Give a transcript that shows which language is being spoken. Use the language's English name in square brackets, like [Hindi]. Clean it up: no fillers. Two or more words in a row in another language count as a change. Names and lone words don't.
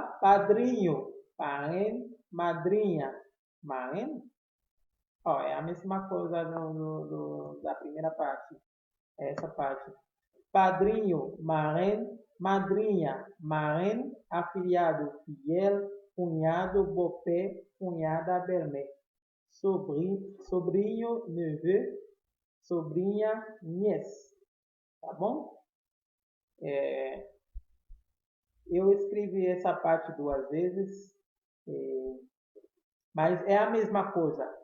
[Portuguese] Padrinho, parente, madrinha, marraine. Ó, é a mesma coisa da primeira parte. Essa parte. Padrinho, marraine, madrinha, marraine, afiliado, fiel, cunhado, [French] beau-père, cunhada, belle-mère. [Portuguese] Sobrinho, neveu, sobrinha, nièce. Tá bom? Eu escrevi essa parte 2 vezes, mas é a mesma coisa.